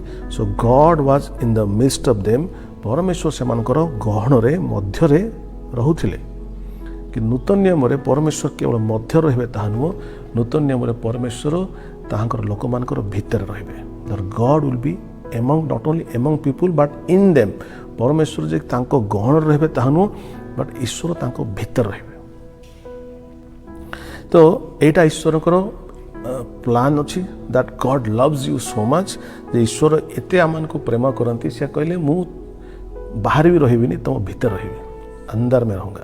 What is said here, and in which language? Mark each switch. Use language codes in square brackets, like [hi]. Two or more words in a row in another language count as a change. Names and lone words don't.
[en] So God was in the midst of them. [or] ପରମେଶ୍ୱର ସେମାନଙ୍କର ଗହଣରେ ମଧ୍ୟରେ ରହୁଥିଲେ। କି ନୂତନ ନିୟମରେ ପରମେଶ୍ୱର କେବଳ ମଧ୍ୟ ରହିବେ ତାହା ନୁହଁ, ନୂତନ ନିୟମରେ ପରମେଶ୍ୱର ତାହାଙ୍କର ଲୋକମାନଙ୍କର ଭିତରେ ରହିବେ। [en] God will be among not only among people but in them। [or] ପରମେଶ୍ୱର ଯେ ତାଙ୍କ ଗହଣରେ ରହିବେ ତାହା ନୁହଁ, ବଟ୍ ଈଶ୍ୱର ତାଙ୍କ ଭିତରେ ରହିବେ। ତ ଏଇଟା ଈଶ୍ୱରଙ୍କର ପ୍ଲାନ୍ ଅଛି। [en] That God loves you so much. [or] ଯେ ଈଶ୍ୱର ଏତେ ଆମମାନଙ୍କୁ ପ୍ରେମ କରନ୍ତି, ସେ କହିଲେ ମୁଁ ବାହାରେ ବି ରହିବିନି, ତୁମ ଭିତରେ ରହିବି, [hi] अंदर में रहूँगा।